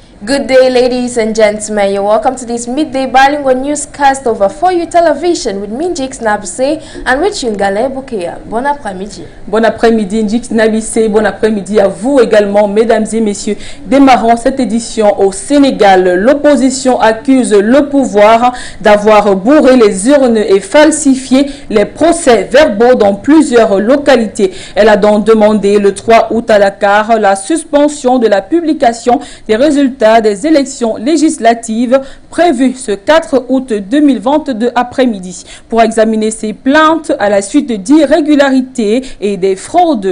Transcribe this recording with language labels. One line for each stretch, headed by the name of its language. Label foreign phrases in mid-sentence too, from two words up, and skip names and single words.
English: Good day, ladies and gentlemen. You're welcome to this midday bilingual newscast over 4U television with me, Njix Nabise, and with Yungale Boukéa.
French: Bon après-midi. Bon après-midi, Njix Nabise. Bon après-midi à vous également, mesdames et messieurs. Démarrons cette édition au Sénégal. L'opposition accuse le pouvoir d'avoir bourré les urnes et falsifié les procès-verbaux dans plusieurs localités. Elle a donc demandé le 3 août à Dakar la suspension de la publication des résultats des élections législatives prévues ce 4 août 2022 après-midi pour examiner ces plaintes à la suite d'irrégularités et des fraudes.